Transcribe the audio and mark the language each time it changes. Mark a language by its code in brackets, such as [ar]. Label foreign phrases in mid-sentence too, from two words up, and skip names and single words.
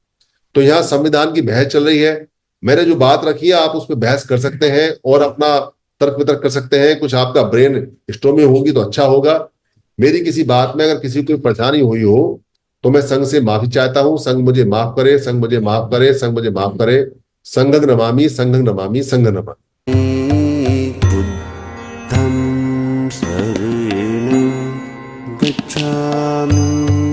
[hi] तो यहाँ संविधान की बहस चल रही है। मैंने जो बात रखी है आप उस पर बहस कर सकते हैं और अपना तर्क वितर्क कर सकते हैं। कुछ आपका [en] brain storming [hi] होगी तो अच्छा होगा। मेरी किसी बात में अगर किसी को कोई परेशानी हुई हो तो मैं संघ से माफी चाहता हूं। संघ मुझे माफ करे, संघ मुझे माफ करे, संघ मुझे माफ करे। [pi] संघं नमामि, संघं नमामि, संघं नमामि। बुद्धं शरणं गच्छामि।